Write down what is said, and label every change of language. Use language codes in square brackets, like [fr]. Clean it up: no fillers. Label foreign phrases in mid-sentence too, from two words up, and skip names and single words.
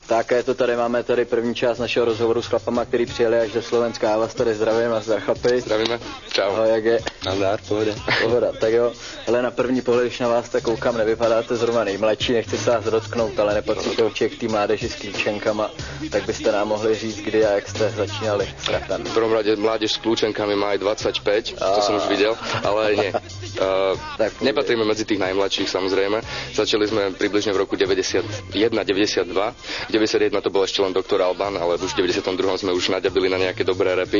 [cs] Tak je to tady, máme tady první část našeho rozhovoru s chlapama, který přijeli až ze Slovenska. Já vás tady zdravím a zdar chlapi. Zdravíme, čau. Ahoj, jak je? Nazdar, pohoda. Pohoda, tak jo. Ale na první pohled, když na vás tak koukám, nevypadáte zrovna nejmladší, nechci se vás dotknout, ale nepatříte určitě k té mládeži s klíčenkama, tak byste nám mohli říct, kdy a jak jste začínali s rapem. [sk] V prvom rade mládež s kľúčenkami má aj 25, to som už videl, ale nie. Nepatríme medzi tých najmladších, samozrejme. Začali sme približne v roku 91-92. 91 to bol ešte len Doktor Alban, ale už v 92 sme už naďabili na nejaké dobré rapy.